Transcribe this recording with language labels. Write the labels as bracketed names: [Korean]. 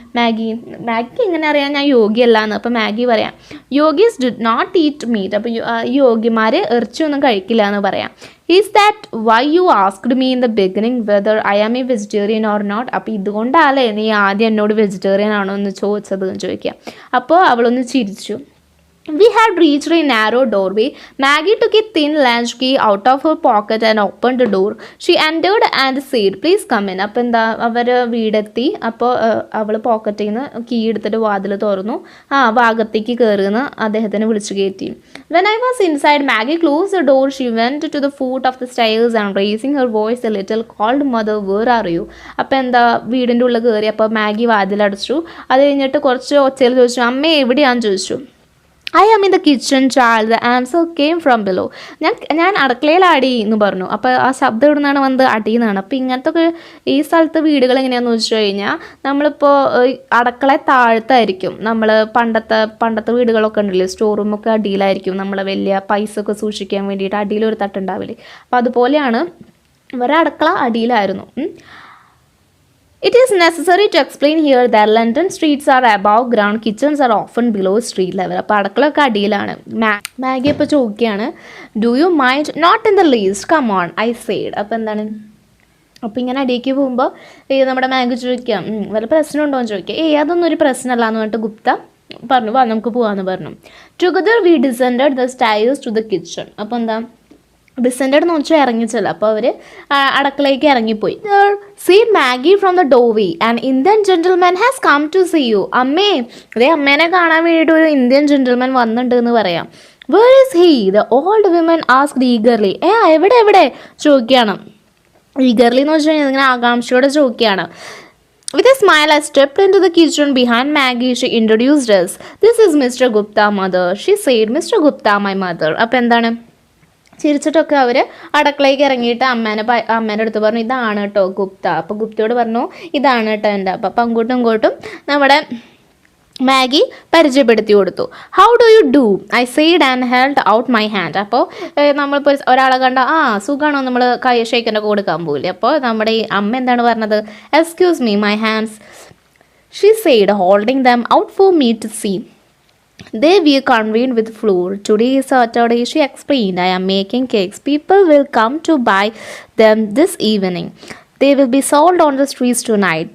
[Malayalam] Maggi എങ്ങനെ അറിയാം ഞാൻ യോഗി അല്ലാന്ന്. അപ്പോൾ മാഗി പറയാം, [English] Yogis do not eat meat. [Malayalam] അപ്പോൾ യോഗിമാർ ഇറച്ചിയൊന്നും കഴിക്കില്ല എന്ന് പറയാം. [English] Is that why you asked me in the beginning whether I am a vegetarian or not. [Malayalam] അപ്പോൾ ഇതുകൊണ്ടല്ലേ നീ ആദ്യം എന്നോട് വെജിറ്റേറിയൻ ആണോ എന്ന് ചോദിച്ചത് എന്ന് ചോദിക്കാം. അപ്പോൾ അവളൊന്ന് ചിരിച്ചു. [English] We had reached a narrow doorway. Maggie took a thin latch key out of her pocket and opened the door. She entered and said, "Please come in." [Malayalam] അപ്പോൾ എന്താ അവർ വീടെത്തി. അപ്പോൾ അവൾ പോക്കറ്റിൽ നിന്ന് കീ എടുത്തിട്ട് വാതിൽ തുറന്നു. ഭാഗത്തേക്ക് കയറുന്ന അദ്ദേഹത്തിനെ വിളിച്ചു കയറ്റി. [English] When I was inside, Maggie closed the door. She went to the foot of the stairs and raising her voice a little called, "Mother, where are you?" [Malayalam] അപ്പോൾ എന്താ വീടിൻ്റെ ഉള്ളിൽ കയറി. അപ്പോൾ മാഗി വാതിലടച്ചു. അത് കഴിഞ്ഞിട്ട് കുറച്ച് ഒച്ചയിൽ ചോദിച്ചു, "അമ്മേ എവിടെയാണെന്ന്?" ചോദിച്ചു. [English] "I am in the kitchen, child." The answer came from below. [Malayalam] ഞാൻ അടുക്കളയിലാടി എന്ന് പറഞ്ഞു. അപ്പോൾ ആ ശബ്ദം എവിടെ നിന്നാണ് വന്നത്? അടിയിൽ നിന്നാണ്. അപ്പോൾ ഇങ്ങനത്തെ ഒക്കെ ഈ സ്ഥലത്ത് വീടുകൾ എങ്ങനെയാണെന്ന് വെച്ച് കഴിഞ്ഞാൽ നമ്മളിപ്പോൾ അടുക്കള താഴത്തായിരിക്കും. നമ്മൾ പണ്ടത്തെ വീടുകളൊക്കെ ഉണ്ടല്ലോ, സ്റ്റോർ റൂമൊക്കെ അടിയിലായിരിക്കും. നമ്മളെ വലിയ പൈസ ഒക്കെ സൂക്ഷിക്കാൻ വേണ്ടിയിട്ട് അടിയിലൊരു തട്ടുണ്ടാവില്ലേ. അപ്പോൾ അതുപോലെയാണ് ഇവരുടെ അടുക്കള അടിയിലായിരുന്നു. [English] It is necessary to explain here that London streets are above ground, kitchens are often below street level. [Malayalam] അപ്പോൾ അടുക്കളൊക്കെ അടിയിലാണ്. മാഗി ഇപ്പോൾ ചോദിക്കുകയാണ്, [English] "Do you mind?" "Not in the least. Come on," I said. [Malayalam] അപ്പോൾ എന്താണ്, അപ്പോൾ ഇങ്ങനെ അടിയിലേക്ക് പോകുമ്പോൾ നമ്മുടെ മാഗി ചോദിക്കാം, വല്ല പ്രശ്നമുണ്ടോ എന്ന് ചോദിക്കുക. അതൊന്നും ഒരു പ്രശ്നമല്ല എന്ന് പറഞ്ഞിട്ട് ഗുപ്ത പറഞ്ഞു, "വാ നമുക്ക് പോകാമെന്ന്" പറഞ്ഞു. [English] Together we descended the stairs to the kitchen. [Malayalam] അപ്പോൾ എന്താ ഡിസെൻഡഡ് എന്ന് വെച്ചാൽ ഇറങ്ങിച്ചല്ല. അപ്പോൾ അവർ അടുക്കളയ്ക്ക് ഇറങ്ങിപ്പോയി. [English] "See Maggie from the doorway. An Indian gentleman has come to see you." [Malayalam] "അമ്മേ, അതേ അമ്മേനെ കാണാൻ വേണ്ടിയിട്ട് ഒരു ഇന്ത്യൻ ജെന്റിൽമാൻ വന്നിട്ടുണ്ട് എന്ന് പറയാം." [English] "Where is he?" the old woman asked eagerly. [Malayalam] എവിടെ ചോദിക്കുകയാണ്. ഈഗർലി എന്ന് വെച്ച് കഴിഞ്ഞാൽ ഇങ്ങനെ ആകാംക്ഷയോടെ ചോദിക്കുകയാണ്. [English] With a smile, I stepped into the kitchen behind Maggie. She introduced us. "This is Mr. Gupta, mother," she said. "Mr. Gupta, my mother." [Malayalam] അപ്പോൾ എന്താണ്, ചിരിച്ചിട്ടൊക്കെ അവർ അടുക്കളയ്ക്ക് ഇറങ്ങിയിട്ട് അമ്മേൻ്റെ അടുത്ത് പറഞ്ഞു, "ഇതാണ് കേട്ടോ ഗുപ്ത." അപ്പോൾ ഗുപ്തയോട് പറഞ്ഞു, "ഇതാണ് കേട്ടോ എൻ്റെ." അപ്പം അങ്ങോട്ടും ഇങ്ങോട്ടും നമ്മുടെ മാഗി പരിചയപ്പെടുത്തി കൊടുത്തു. [English] "How do you do?" I said and held out my hand. [Malayalam] അപ്പോൾ നമ്മളിപ്പോൾ ഒരാളെ കണ്ട സുഖമാണോ നമ്മൾ കൈ ഷേക്കിൻ്റെ കൊടുക്കാൻ പോകില്ലേ. അപ്പോൾ നമ്മുടെ ഈ അമ്മ എന്താണ് പറഞ്ഞത്? [English] "Excuse me, my hands," she said, holding them out for me to see. "They were convened with flour. Today is Saturday," she explained. "I am making cakes. People will come to buy them this evening. They will be sold on the streets tonight.